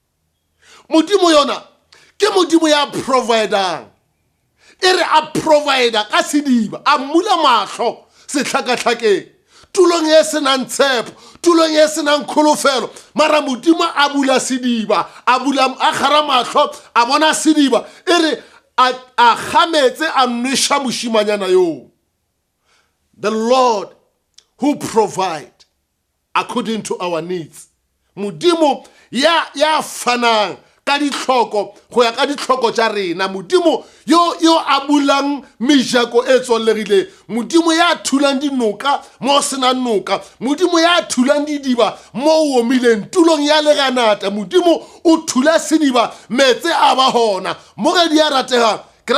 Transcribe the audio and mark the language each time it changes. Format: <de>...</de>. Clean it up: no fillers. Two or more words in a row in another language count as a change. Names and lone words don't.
<nso>modimo yona ke modimo ya providang e re a provider ka sediba a mmula matlho setlhakatlhakeng tulong e senang tshepo tulong e senang kholofelo mara modimo a bula sediba a kgara matlho a bona sediba e re a gametse a nweša mošimanyana yo</nso> <en>the Lord who provide according to our needs</en> <nso>modimo ya fanang ka ditlhoko go ya ka ditlhoko tša rena modimo yo a bulang mejako e tswallegile modimo ya thulang dinoka mo sena noka modimo ya thulang didiba mo o omileng tulong ya leganata modimo o thula sediba metse a ba gona mogedi ya ratega ke</nso>